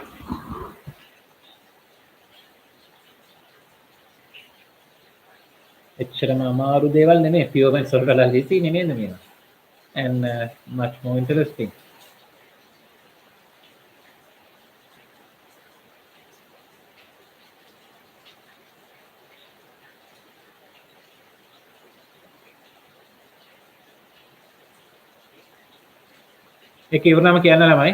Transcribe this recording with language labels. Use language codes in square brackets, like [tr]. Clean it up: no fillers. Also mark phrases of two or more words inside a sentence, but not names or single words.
[si] එච්චරම අමාරු දේවල් නෙමෙයි. pure සොල්වලා ලීසි නෙමෙයි මේවා. [en] And much more interesting. [si] ඒක ඉවරනම කියන්න ළමයි.